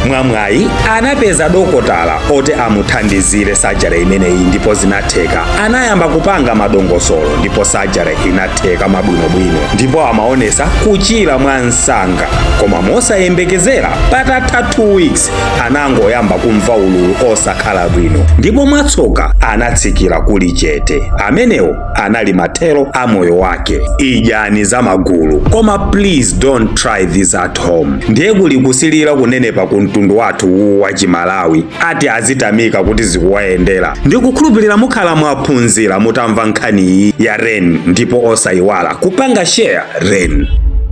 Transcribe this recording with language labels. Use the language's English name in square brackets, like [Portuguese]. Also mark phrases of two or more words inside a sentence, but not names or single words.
[Nyanja] Mwamwayi anapeza madokotala oti amuthandizire sajari imeneyi ndipo zinatheka anayamba kupanga madongosolo ndipo sajari inatheka mabwinobwino ndipo amaonesa kuchira mwa msanga. Koma mosayembekezera patatha 2 weeks anangoyamba kumva ululu osakhala bwino ndipo mwatsoka anatsikira kuli chete. Amenewo anali mathero a moyo wake. Idyani za magulu, koma [English] please don't try this at home. [Nyanja] Ndiye kuli kusilira kunenepa ku mtundu wathu wa Chimalawi ati azitamika kuti zikuwayendera. Ndikukhulupirira mukhala mwaphunzira mutamva nkhani ya REN ndipo osayiwala kupanga share REN.